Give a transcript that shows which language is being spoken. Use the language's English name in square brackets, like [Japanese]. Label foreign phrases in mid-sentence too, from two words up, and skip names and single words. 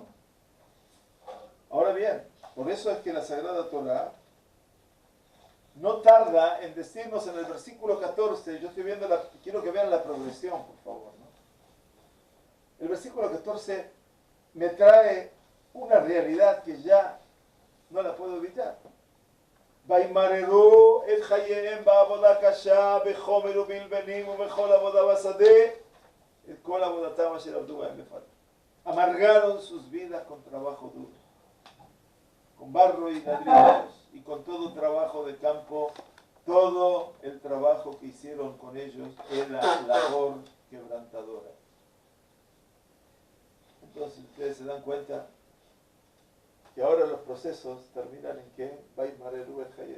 [Spanish] Ahora bien, por eso es que la Sagrada Torah no tarda en decirnos en el versículo 14, yo estoy viendo, quiero que vean la progresión, por favor, ¿no? El versículo 14 me trae una realidad que ya no la puedo evitar. [Hebrew] וימררו את חייהם בעבודה קשה, בחומר ובלבנים ובכל עבודה בשדה, את כל עבודתם אשר עבדו בהם לפניו. [Spanish] Amargaron sus vidas con trabajo duro, con barro y ladrillos y con todo trabajo de campo. Todo el trabajo que hicieron con ellos era labor quebrantadora. Entonces ustedes se dan cuenta que ahora los procesos terminan en que [Hebrew] וימררו את חייהם.